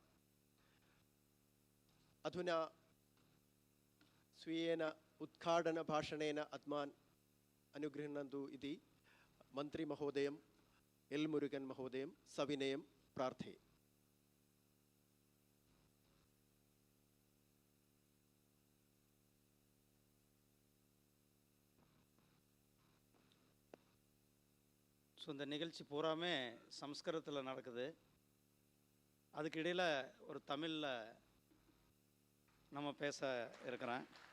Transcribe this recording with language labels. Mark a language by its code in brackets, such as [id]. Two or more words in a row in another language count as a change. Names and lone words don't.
[sa] अधुना स्वीयेन उद्घाटनभाषणेन अस्मान् अनुगृह्णन्तु इति मन्त्रिमहोदयं एल् मुरुगन् महोदयं सविनयं प्रार्थये। [ta] ஸோ இந்த நிகழ்ச்சி பூராமே சம்ஸ்கிருதத்தில் நடக்குது. அதுக்கு இடையில் ஒரு தமிழில் நம்ம பேச இருக்கிறேன்.